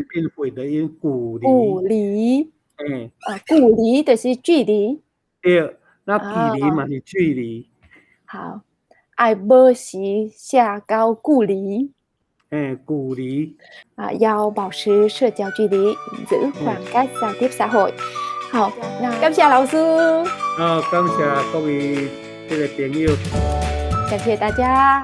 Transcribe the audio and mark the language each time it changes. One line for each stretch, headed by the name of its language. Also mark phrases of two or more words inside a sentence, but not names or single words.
Chinese: 变混的音，距离。距离就是距离。对，那距离嘛是距离。好，爱保持社交距离。距离。要保持社交距离，
Vietnamese: giữ khoảng cách giao tiếp xã hội。
Chinese: 好，那感谢老师。感谢各位这个朋友，感谢大家。